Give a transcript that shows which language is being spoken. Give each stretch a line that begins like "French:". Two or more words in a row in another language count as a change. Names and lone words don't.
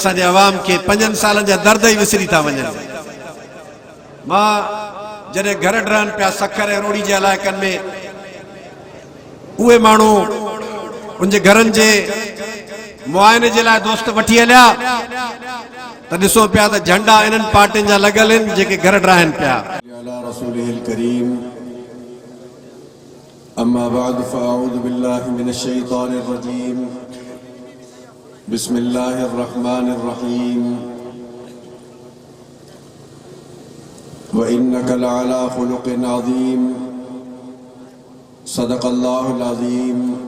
Sindhi: असांजे अवाम खे 5 सालनि जा दर्द ई विसरी था वञनि। मां जॾहिं घर रहनि पिया सखर ऐं रोड़ी जे इलाइक़नि में, उहे माण्हू उनजे घरनि जे मुआइने जे लाइ दोस्त वठी हलिया त ॾिसो पिया त झंडा इन्हनि पार्टियुनि जा लॻल आहिनि जेके घर ड्राहनि पिया।
Arabic: رسوله الكريم أما بعد فأعوذ بالله من الشيطان الرجيم بسم الله الرحمن الرحيم وإنك لعلى خلق عظيم صدق الله العظيم